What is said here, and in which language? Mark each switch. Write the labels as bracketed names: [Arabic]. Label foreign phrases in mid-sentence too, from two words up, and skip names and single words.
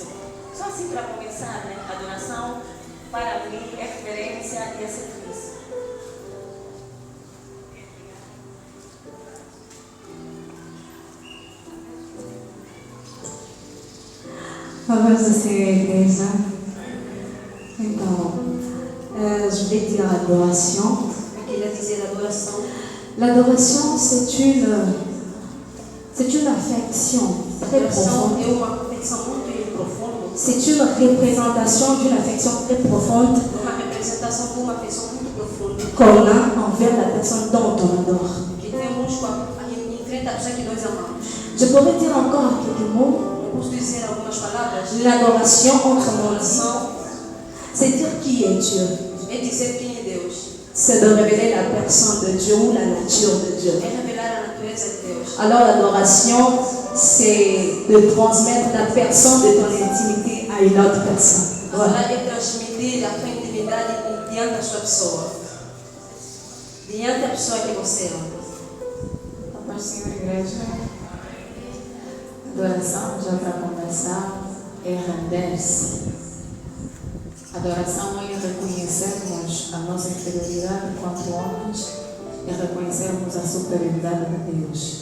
[Portuguese] Só assim para começar, né? A adoração, para mim, é reverência e é serviço. Paz do Senhor, igreja. Então, [French] je vais dire adoration. [Portuguese] Eu queria dizer adoração. [French] L'adoration, c'est une affection très [Portuguese] Adoração [French] profonde. [Portuguese] é uma conexão muito profunda. [French] C'est une représentation d'une affection très profonde [Portuguese] Uma representação de uma pessoa muito profunda. [French] qu'on a envers la personne dont on adore. [Portuguese] Que temos em frente à pessoa que nós amamos. [French] Je pourrais dire encore quelques mots. [Portuguese] Eu posso dizer algumas palavras. [French] L'adoration, autrement dit, [Portuguese] Adoração [French] c'est dire qui est Dieu. [Portuguese] é dizer quem é Deus. [French] C'est de révéler la personne de Dieu ou la nature de Dieu. [Portuguese] É revelar a natureza de Deus. [French] Alors l'adoration, c'est de transmettre la personne de ton intimité à une autre personne. Voilà. [Portuguese] Adorar é transmitir a tua intimidade diante da sua pessoa. Diante da pessoa que você ama. A paz do Senhor, igreja. Adoração, já para começar, é render-se. Adoração é reconhecermos a nossa inferioridade enquanto homens e reconhecermos a superioridade de Deus.